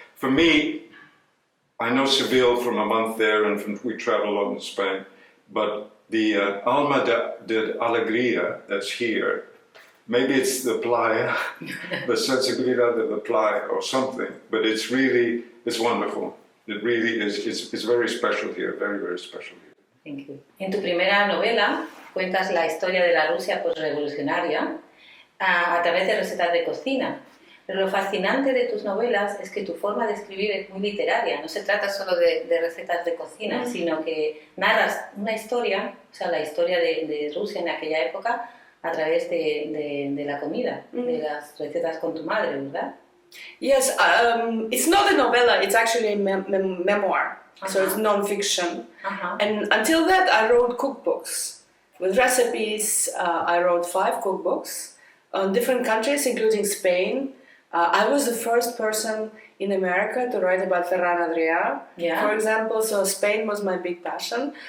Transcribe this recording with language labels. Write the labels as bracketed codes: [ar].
[en] For me, I know Seville from a month there, and we travel a lot in Spain, but the [es] Alma de Alegría [en] that's here, maybe it's the playa, the [es] sensibilidad de la playa [en] or something, but it's wonderful. It really is, it's very special here, very, very special here. Thank you. [es] En tu primera novela cuentas la historia de la Rusia postrevolucionaria a través de recetas de cocina. Pero lo fascinante de tus novelas es que tu forma de escribir es muy literaria. No se trata solo de recetas de cocina, sino que narras una historia, o sea, la historia de Rusia en aquella época, a través de la comida, de las recetas con tu madre, ¿verdad? [en] Yes, it's not a novella, it's actually a memoir, so it's non-fiction. And until that I wrote cookbooks with recipes. I wrote 5 cookbooks on different countries, including Spain. I was the first person in America to write about Ferran Adrià, for example, so Spain was my big passion.